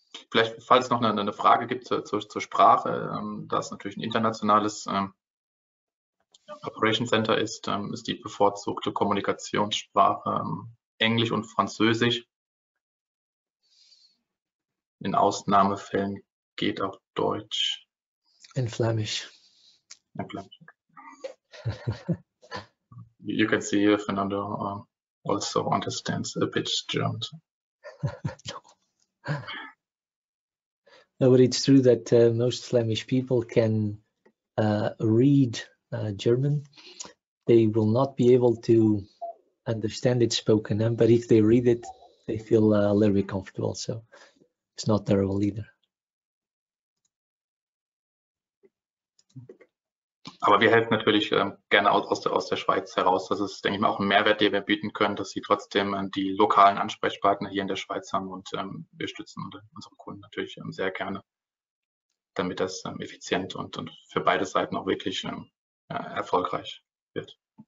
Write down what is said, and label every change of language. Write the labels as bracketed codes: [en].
[de] Vielleicht, falls noch eine Frage gibt zur Sprache, da es natürlich ein internationales Operation Center ist die bevorzugte Kommunikationssprache Englisch und Französisch. In Ausnahmefällen geht auch Deutsch. [en] In Flemish. In Flemish. You can see Fernando also understands a bit German. No, but it's true that most Flemish people can read German. They will not be able to understand it spoken, but if they read it, they feel a little bit comfortable. So it's not terrible either. [de] Aber wir helfen natürlich gerne aus der Schweiz heraus. Das ist, denke ich mal, auch ein Mehrwert, den wir bieten können, dass Sie trotzdem die lokalen Ansprechpartner hier in der Schweiz haben, und wir stützen unsere Kunden natürlich sehr gerne, damit das effizient und für beide Seiten auch wirklich erfolgreich wird.